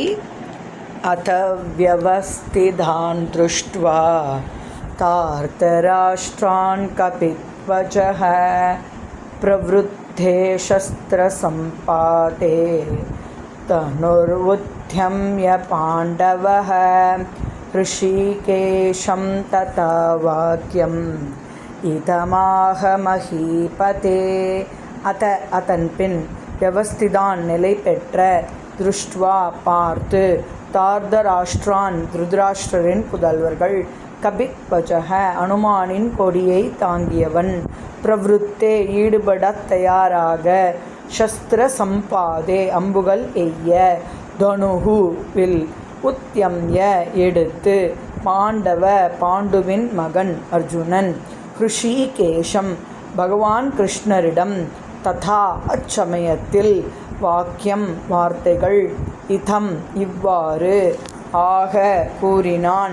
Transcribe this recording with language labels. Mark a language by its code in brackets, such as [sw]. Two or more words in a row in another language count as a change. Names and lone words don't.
[sa] अथ व्यवस्थितान् दृष्ट्वा तार्तराष्ट्रान् कपिध्वजः प्रवृद्धे शस्त्रसम्पाते तनुर्वुद्यम्य पाण्डवः ऋषिकेशं तथा वाक्यम् इदमाह महीपते. [ta] அதன் பின் வியவஸ்திதான் நிலை பெற்ற திருஷ்டுவா பார்த்து தார்தராஷ்டிரான் திருதராஷ்டிரரின் புதல்வர்கள் கபித்வஜக அனுமானின் கொடியை தாங்கியவன் பிரவருத்தே ஈடுபடத் தயாராக [sa] शस्त्र सम्पाते [ta] அம்புகள் எய்ய தனுஹு வில் உத்யம்ய எடுத்து பாண்டவ பாண்டுவின் மகன் அர்ஜுனன் ரிஷிகேஷம் பகவான் கிருஷ்ணரிடம் ததா அச்சமயத்தில் வாக்கியம் வார்த்தைகள் இதம் இவ்வாறு ஆக கூறினான்.